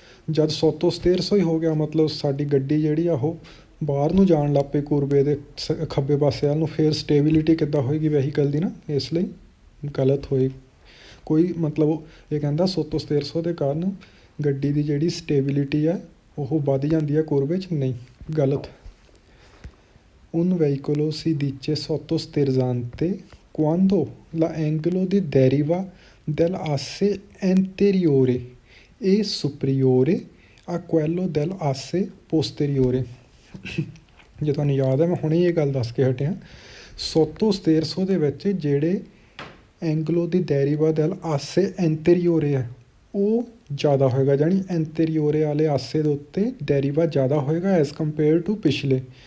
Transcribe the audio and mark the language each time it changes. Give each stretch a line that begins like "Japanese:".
Punjabi: ਜਦ ਸੋਤੋਸ 1300 ਹੀ ਹੋ ਗਿਆ ਮਤਲਬ ਸਾਡੀ ਗੱਡੀ ਜਿਹੜੀ ਆ ਉਹ ਬਾਹਰ ਨੂੰ ਜਾਣ ਲੱਗ ਪਈ ਕੁਰਬੇ ਦੇ ਖੱਬੇ ਪਾਸੇ ਵੱਲ ਨੂੰ, ਫਿਰ ਸਟੇਬਿਲਿਟੀ ਕਿੱਦਾਂ ਹੋਏਗੀ ਵਹੀਕਲ ਦੀ ਨਾ, ਇਸ ਲਈ ਗਲਤ ਹੋਏ ਕੋਈ ਮਤਲਬ। ਇਹ ਕਹਿੰਦਾ ਸੋਤੋਸ 1300 ਦੇ ਕਾਰਨ ਗੱਡੀ ਦੀ ਜਿਹੜੀ ਸਟੇਬਿਲਿਟੀ ਹੈ ਉਹ ਵੱਧ ਜਾਂਦੀ ਹੈ ਕੁਰਬੇ 'ਚ, ਨਹੀਂ, ਗਲਤ।
Italian: un veicolo si dice sottosterzante quando l'angolo di deriva dell'asse anteriore è superiore a quello dell'asse posteriore।
Punjabi: ਜੇ ਤੁਹਾਨੂੰ ਯਾਦ ਹੈ ਮੈਂ ਹੁਣੇ ਇਹ ਗੱਲ ਦੱਸ ਕੇ ਹਟਿਆ, ਸੋਤੋਸ 1300 ਦੇ ਵਿੱਚ ਜਿਹੜੇ ਐਂਗਲੋ ਦੀ ਡੈਰੀਵਾ ਦੈਲ ਆਸੇ ਐਂਟੀਰੀਓਰੇ ਹੈ ਉਹ ਜ਼ਿਆਦਾ ਹੋਏਗਾ, ਜਾਣੀ ਐਂਟੀਰੀਓਰੇ ਵਾਲੇ ਆਸੇ ਦੇ ਉੱਤੇ ਡੈਰੀਵਾ ਜ਼ਿਆਦਾ ਹੋਏਗਾ
English: as compare to
Punjabi: ਪਿਛਲੇ।